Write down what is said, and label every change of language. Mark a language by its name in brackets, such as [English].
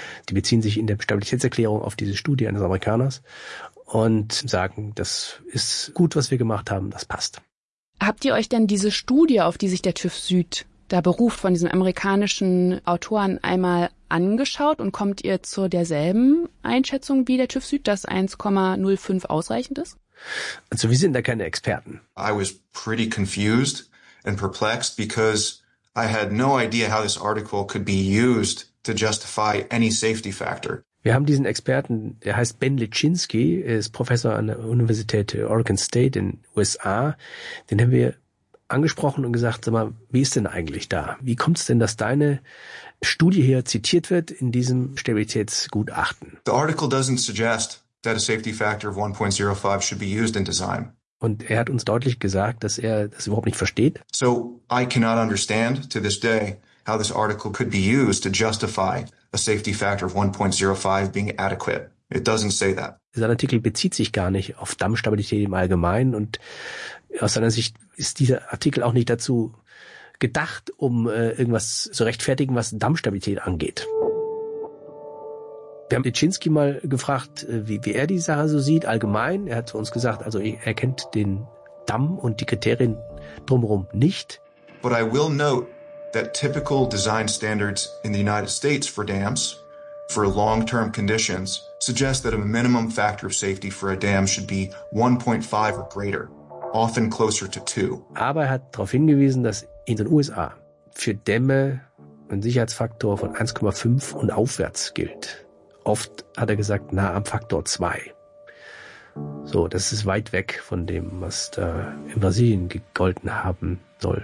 [German] Die beziehen sich in der Stabilitätserklärung auf diese Studie eines Amerikaners und sagen, das ist gut, was wir gemacht haben, das passt. Habt ihr euch denn diese Studie, auf die sich der TÜV Süd da beruft, von diesem amerikanischen Autoren einmal angeschaut und kommt ihr zu derselben Einschätzung wie der TÜV Süd, dass 1,05 ausreichend ist? Also wir sind da keine Experten. [English] I was pretty confused and perplexed because I had no idea how this article could be used to justify any safety factor. [German] Wir haben diesen Experten, der heißt Ben Lichinsky, ist Professor an der Universität Oregon State in USA. Den haben wir angesprochen und gesagt, sag mal, wie ist denn eigentlich da? Wie kommt es denn, dass deine Studie hier zitiert wird in diesem Stabilitätsgutachten? [English] The article doesn't suggest that a safety factor of 1.05 should be used in design. [German] Und er hat uns deutlich gesagt, dass er das überhaupt nicht versteht. [English] So I cannot understand to this day how this article could be used to justify a safety factor of 1.05 being adequate. It doesn't say that. [German] Sein Artikel bezieht sich gar nicht auf Dammstabilität im Allgemeinen und aus seiner Sicht ist dieser Artikel auch nicht dazu gedacht, um irgendwas zu rechtfertigen, was Dammstabilität angeht. Wir haben Dzinski mal gefragt, wie er die Sache so sieht, allgemein. Er hat zu uns gesagt, also er kennt den Damm und die Kriterien drumherum nicht. [English] But I will note that typical design standards in the United States for dams, for long-term conditions, suggest that a minimum factor of safety for a dam should be 1.5 or greater, often closer to 2. [German] Aber er hat darauf hingewiesen, dass in den USA für Dämme ein Sicherheitsfaktor von 1,5 und aufwärts gilt. Oft hat er gesagt, nah am Faktor 2. So, das ist weit weg von dem, was da in Brasilien gegolten haben soll.